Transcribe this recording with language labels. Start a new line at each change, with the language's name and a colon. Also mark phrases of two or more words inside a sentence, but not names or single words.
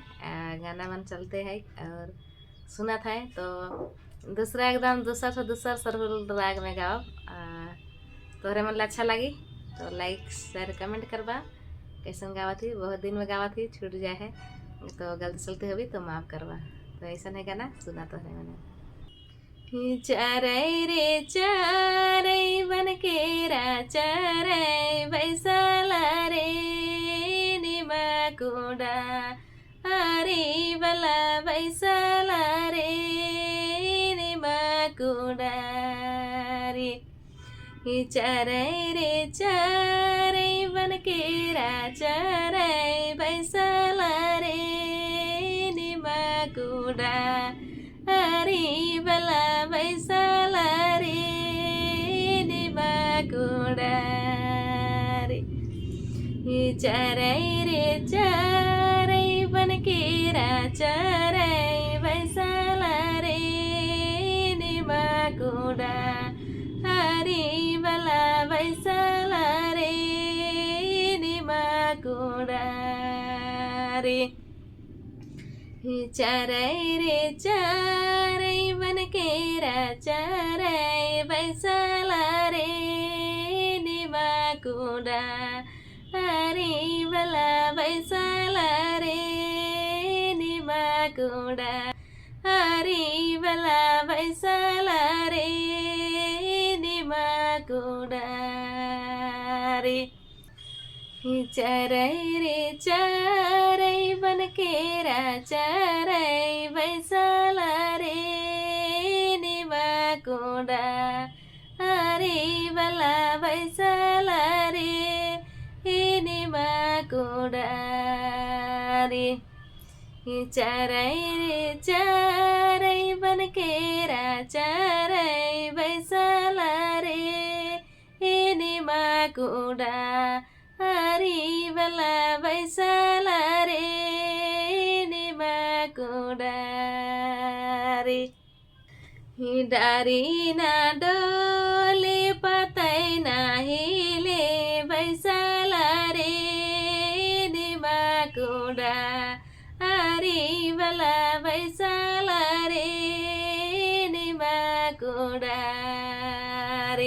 Sadri: गाना मन चलते है और सुना था तो दूसरा एकदम दूसरा सरहुल राग में गाओ। तोहरे मन अच्छा लगी तो
English: like share comment
Sadri: करवा। कैसे गावा थी बहुत दिन में गावा थी, छूट जाए है तो गलती सलती होगी तो माफ़ करवा। तो ऐसा है गाना सुना तोहरे मैंने। चरै रे चरै बन केरा चरै बैसला रे निमा कुडा हरी बला बैसला रे निमा कुडा रे। चरै रे चरै बन केरा चरै बैसला रे निमा कुडा हरी बला बैसला रे निमा कुडा रे। चरै रे चरै बन केरा चरै बैसला रे निमा कुडा हरी बला बैसला रे निमा कुडा रे। चरै रे चरै बन केरा चरै बैसला रे निमा कुडा हरी बला बैसला रे निमा कुडा हरी बला बैसला रे निमा कुडा रे। चरै रे चरै बन केरा चरै बैसला रे निमा कुडा हरी बला बैसला रे निमा कुडा रे। चरै रे चरै बन केरा चरै बैसला रे निमा कुडा हरी बला बैसला रे निमा कुडा रे। डारी ना डोले पतै ना हिले बैसला रे निमा कुडा हरी बला बैसला रे निमा कुडा रे।